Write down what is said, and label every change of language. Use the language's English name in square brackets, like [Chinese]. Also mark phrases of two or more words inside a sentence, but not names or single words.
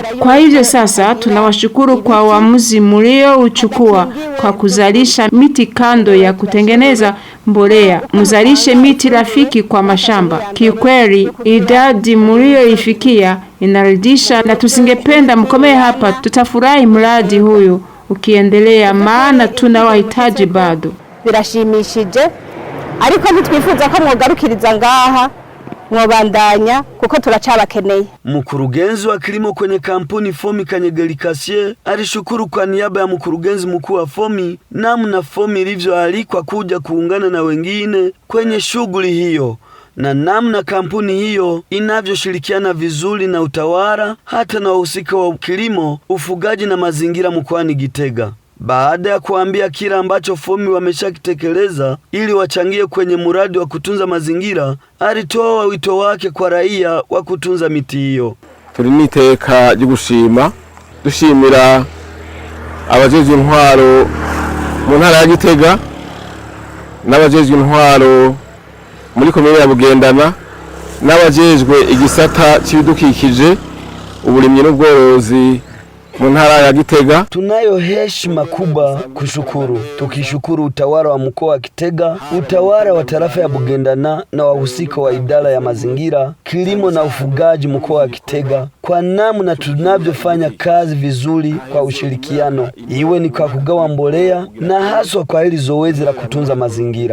[Swahili] Kwa hivyo sasa tunawashukuru kwa uamuzi mliochukua kwa kuzalisha miti kando ya kutengeneza mbolea. Mzalishe miti rafiki kwa mashamba. Kiukweli idadi mlioifikia inaridhisha, na tusingependa mkomee hapa. Tutafurahi mradi huyu ukiendelea, maana tunawahitaji bado. [Rundi] Birashimishije, ariko ntitwifuza ko mwogarukiriza ngaha, mwobandanya kuko turacabakeneye. [Swahili] Mkurugenzi wa kilimo kwenye kampuni FOMI Kanyegeli Kasie alishukuru kwa niaba ya mkurugenzi mkuu wa FOMI namna FOMI ilivyoalikwa kuja kuungana na wengine kwenye shughuli hiyo, na namna kampuni hiyo inavyoshirikiana vizuri na utawala hata na wahusika wa kilimo, ufugaji na mazingira mkoani Gitega. Baada ya kuambia kila ambacho FOMI wameshakitekeleza ili wachangie kwenye mradi wa kutunza mazingira, alitoa wito wake kwa raia wa kutunza miti hiyo. [Rundi] Turi niteka ryo gushima, dushimira abajejwe intwaro mu ntara ya Gitega n'abajejwe intwaro muri komine ya Bugendana n'abajejwe igisata cy'ibidukikije, uburimyi n'ubworozi mu ntara ya Gitega. [Swahili] Tunayo heshima kubwa kushukuru, tukishukuru utawala wa mkoa wa Gitega, utawala wa tarafa ya Bugendana na wahusika wa idara ya mazingira, kilimo na ufugaji mkoa wa Gitega kwa namna tunavyofanya kazi vizuri kwa ushirikiano, iwe ni kwa kugawa mbolea na haswa kwa hili zoezi la kutunza mazingira.